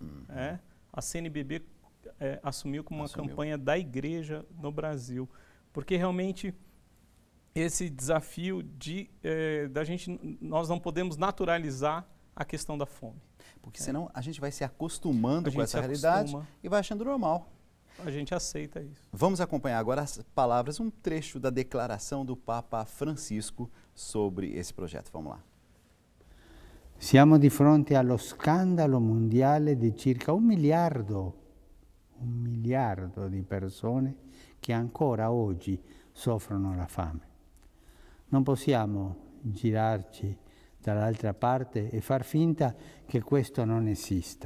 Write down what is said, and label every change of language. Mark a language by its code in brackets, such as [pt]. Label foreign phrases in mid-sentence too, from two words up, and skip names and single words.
[pt] A CNBB assumiu como uma campanha da igreja no Brasil, porque realmente esse desafio da gente, nós não podemos naturalizar a questão da fome. Porque senão a gente vai se acostumando com essa realidade e vai achando normal. A gente aceita isso. Vamos acompanhar agora as palavras, um trecho da declaração do Papa Francisco sobre esse projeto. Vamos lá. [it] Siamo di fronte allo scandalo mondiale di circa 1 miliardo di persone che ancora oggi soffrono la fame. Non possiamo girarci dall'altra parte e far finta che questo non esista.